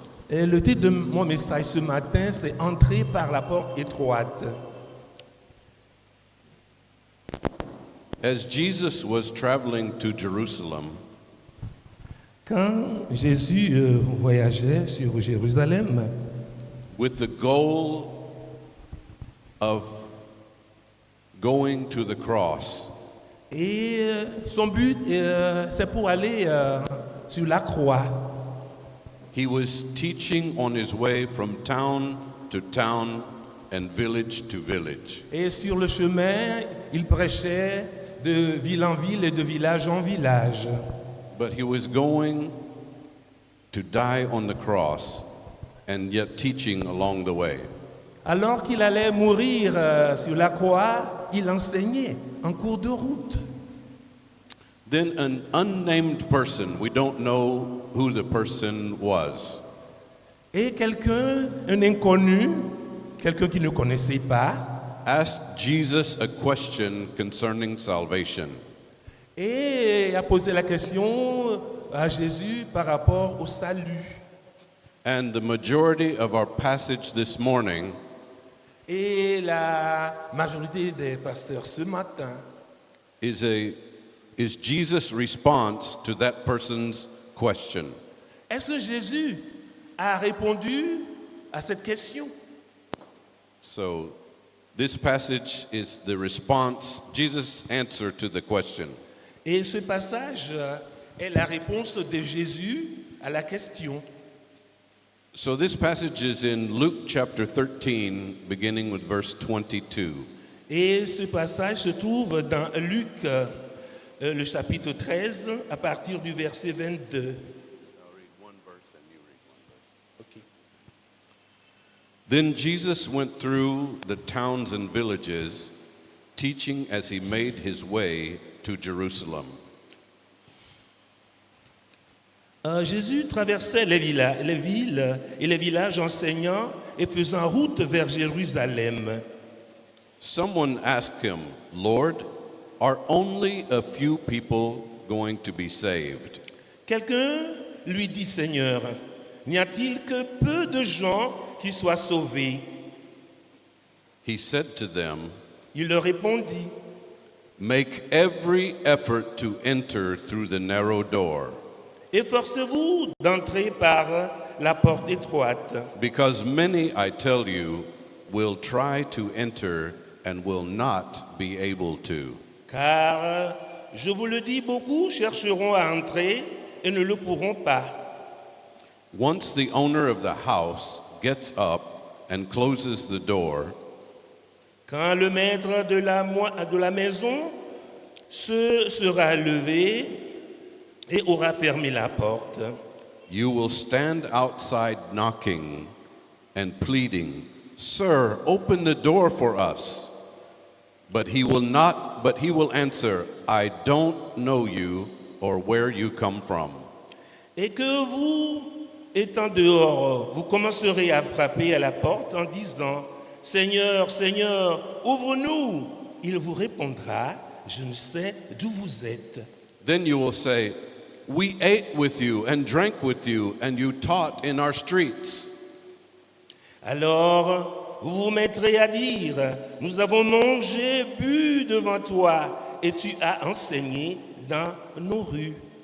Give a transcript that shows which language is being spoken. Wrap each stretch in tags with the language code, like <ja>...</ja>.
<fr>Et le titre de mon message ce matin, c'est Entrer par la porte étroite.</fr> <en>As Jesus was traveling to Jerusalem,</en> <fr>Quand Jésus voyageait sur Jérusalem,</fr> <en>with the goal of going to the cross,</en> <fr>et son but, c'est pour aller sur la croix.</fr> <en>he was teaching on his way from town to town and village to village.</en> <fr>Et sur le chemin, il prêchait de ville en ville et de village en village.</fr> <en>But he was going to die on the cross and yet teaching along the way.</en> <fr>Alors qu'il allait mourir sur la croix, il enseignait en cours de route.</fr> <en>Then an unnamed person, we don't know who the person was,</en> <fr>Et quelqu'un, un inconnu, quelqu'un qui ne connaissait pas,</fr> <en>asked Jesus a question concerning salvation.</en> <fr>et a posé la question à Jésus par rapport au salut.</fr> <en>And the majority of our passage this morning</en> <fr>Et la majorité des pasteurs ce matin</fr> <en>is Jesus' response to that person's question.</en> <fr>est-ce que Jésus a répondu à cette question?</fr> <en>So this passage is the response, Jesus' answer to the question.</en> <fr>Et ce passage est la réponse de Jésus à la question.</fr> <en>So this passage is in Luke chapter 13, beginning with verse 22.</en> <fr>Et ce passage se trouve dans Luc, le chapitre 13, à partir du verset 22.</fr> <en>Then Jesus went through the towns and villages, teaching as he made his way to Jerusalem.</en> <fr>Jésus traversait les villes et les villages enseignant et faisant route vers Jérusalem.</fr> <en>Someone asked him, Lord, are only a few people going to be saved?</en> <fr>Quelqu'un lui dit, Seigneur, n'y a-t-il que peu de gens qui soient sauvés?</fr> <en>He said to them,</en> <fr>Il leur répondit,</fr> <en>make every effort to enter through the narrow door,</en> <fr>efforcez-vous d'entrer par la porte étroite,</fr> <en>because many, I tell you, will try to enter and will not be able to.</en> <fr>car, je vous le dis, beaucoup chercheront à entrer et ne le pourront pas.</fr> <en>Once the owner of the house gets up and closes the door,</en> <fr>Quand le maître de la maison se sera levé et aura fermé la porte,</fr> <en>you will stand outside knocking and pleading, Sir, open the door for us. But he will answer, I don't know you or where you come from.</en> <fr>et que vous, étant dehors, vous commencerez à frapper à la porte en disant, Seigneur, Seigneur, ouvre-nous. Il vous répondra, je ne sais d'où vous êtes.</fr> <en>Then you will say, we ate with you and drank with you and you taught in our streets.</en> <fr>Alors, vous vous mettrez à dire, nous avons mangé, bu devant toi, et tu as enseigné dans nos rues.</fr>